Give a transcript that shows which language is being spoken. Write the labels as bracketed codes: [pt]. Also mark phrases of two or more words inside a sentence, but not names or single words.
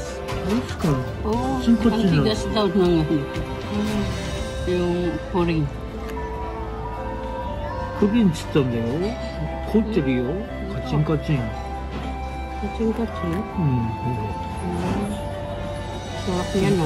[tl] Oh, ang tigas daw ng yung puring. [ja] プリンっつったんだよ。凝ってるよ。カチンカチン。カチンカチン？ [tl] Sarap niya na.